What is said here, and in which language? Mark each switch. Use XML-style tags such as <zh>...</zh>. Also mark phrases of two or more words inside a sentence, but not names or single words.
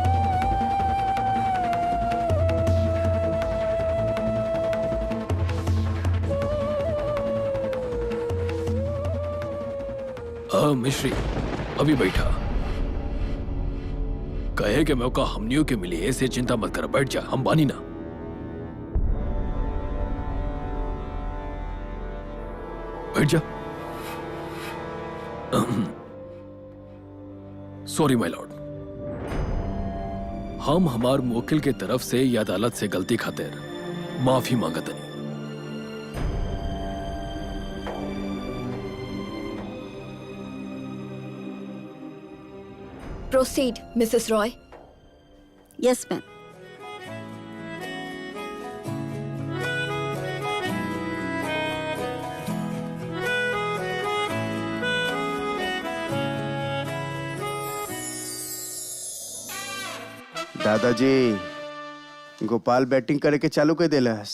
<bho>मिश्री अभी बैठा। कहे कि मौका हमनियों के मिली, ऐसे चिंता मत कर, बैठ जा, हम बानी ना। बैठ जा।</bho> <en>sorry my lord,</en> <bho>हम हमार मुवक्किल के तरफ से या अदालत से गलती खातिर माफी मांगतनी।</bho> <en>Proceed, Mrs. Roy. yes ma'am.</en> <bho>दादाजी, गोपाल बैटिंग करे के चालू कर देलस।</bho>